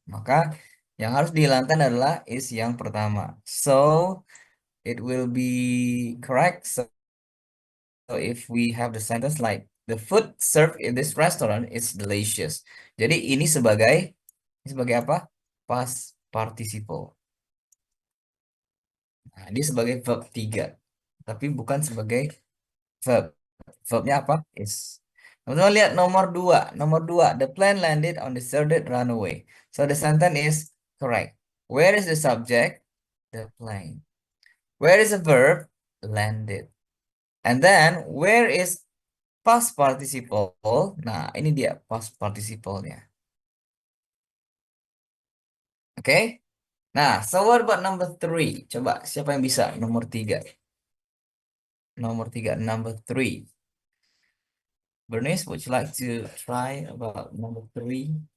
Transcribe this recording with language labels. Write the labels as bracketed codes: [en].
[id] Maka yang harus dihilangkan adalah is yang pertama. [en] So it will be correct. So if we have the sentence like the food served in this restaurant is delicious. [id] Jadi ini sebagai apa? Past participle. Nah, ini sebagai verb 3. Tapi bukan sebagai verb. Verbnya apa? Is. Teman-teman lihat nomor 2. Nomor 2. [en] The plane landed on the deserted runway. So the sentence is correct. Where is the subject? The plane. Where is the verb? Landed. And then, where is past participle? [id] Nah, ini dia past participle-nya. Oke? Nah, so what about number 3? Coba, siapa yang bisa? Nomor 3. [en] Nomor 3, number 3. Bernice, would you like to try about number 3?